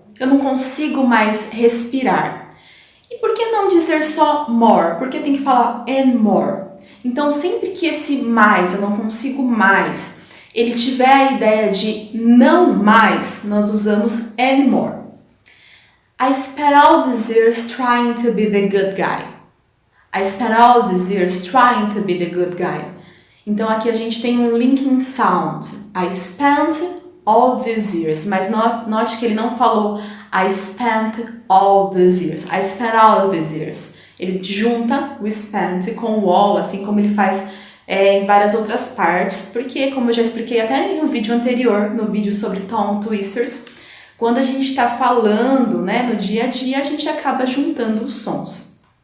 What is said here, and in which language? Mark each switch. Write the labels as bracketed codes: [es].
[pt] Eu não consigo mais respirar. E por que não dizer só more? Porque tem que falar and more. Então, sempre que esse mais, eu não consigo mais, ele tiver a ideia de não mais, nós usamos anymore. [en] I spent all these years trying to be the good guy. I spent all these years trying to be the good guy. [pt] Então aqui a gente tem um linking sound. [en] I spent all these years. [pt] Mas note que ele não falou [en] I spent all these years. I spent all these years. [pt] Ele junta o spent com o all, assim como ele faz em várias outras partes, porque, como eu já expliquei até em um vídeo anterior, no vídeo sobre tongue twisters, quando a gente está falando, né, no dia a dia, a gente acaba juntando os sons.